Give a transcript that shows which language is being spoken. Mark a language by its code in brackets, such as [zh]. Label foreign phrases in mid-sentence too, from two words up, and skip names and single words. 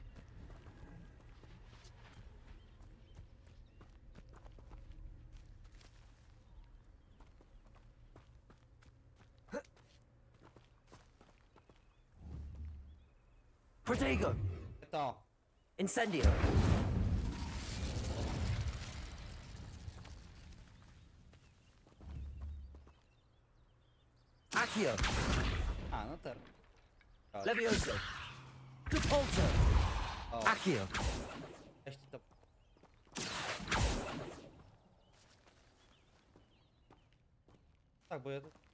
[pl] Protego. To. Incendio. Accio. A, no teraz. Levioso. Repulso. O, Accio. weź ci to. Tak, bo ja tu...